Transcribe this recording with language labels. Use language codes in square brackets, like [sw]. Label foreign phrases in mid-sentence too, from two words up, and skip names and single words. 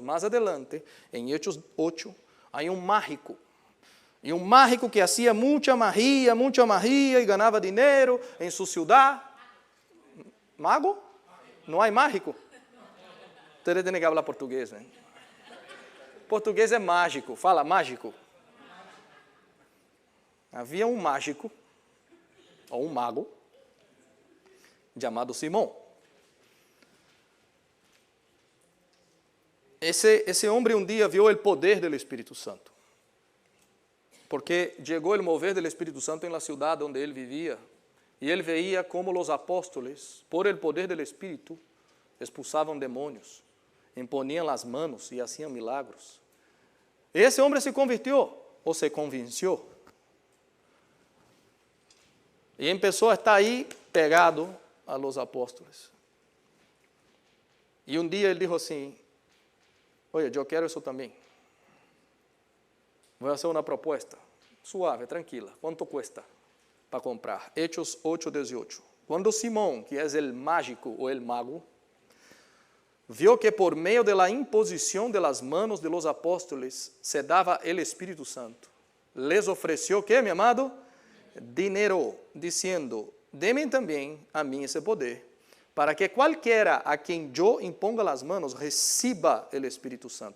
[es] Más adelante, en Hechos 8, hay un mágico. Y un mágico que hacía mucha magia y ganaba dinero en su ciudad. ¿Mago? No hay mágico. Ustedes tienen que hablar portugués, ¿eh? [pt] Portugués é mágico. Fala, mágico. Havia um mágico, ou um mago, chamado Simão. Esse homem um dia viu o poder do Espírito Santo. Porque chegou o mover do Espírito Santo em [es] la ciudad [pt] onde ele vivia. E ele veía como os apóstoles, [es] por el poder [pt] do Espírito, expulsavam demônios, imponiam as manos e [es] hacían milagros. [pt] Esse homem [es] se convirtió, [pt] ou [es] se convenció. [pt] E começou a estar aí pegado [es] a los apóstoles. [pt] E um dia ele disse assim, oye, eu quero isso também. Vou fazer uma proposta, suave, tranquila. Quanto custa para comprar? [es] Hechos 8:18. [pt] Quando Simão, que é o mágico ou o mago, viu que por meio [es] de la imposición de las manos de los apóstoles se daba el Espíritu Santo, les ofreció, ¿qué, mi amado? Dinero, diciendo, deme también a mí ese poder, para que cualquiera a quien yo imponga las manos reciba el Espíritu Santo.